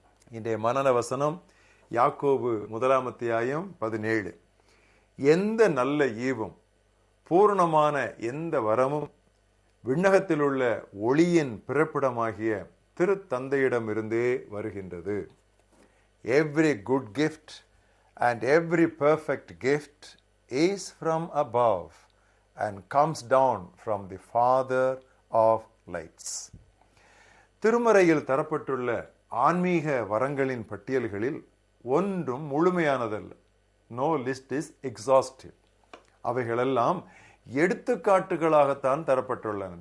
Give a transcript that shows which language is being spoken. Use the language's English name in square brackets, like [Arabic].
[Tamil] இன்றைய மனன வசனம் யாக்கோபு 1:17. எந்த நல்ல ஈவும் பூரணமான எந்த வரமும் விண்ணகத்தில் உள்ள ஒளியின் பிறப்பிடமாகிய திருத்தந்தையிடமிருந்தே வருகின்றது. [English] Every good gift and every perfect gift is from above and comes down from the Father of lights. [Tamil] திருமறையில் தரப்பட்டுள்ள ஆன்மீக வரங்களின் பட்டியல்களில் ஒன்றும் முழுமையானதல்ல. [English] No list is exhaustive. [Tamil] அவைகளெல்லாம் எடுத்துக்காட்டுகளாகத்தான் தரப்பட்டுள்ளன.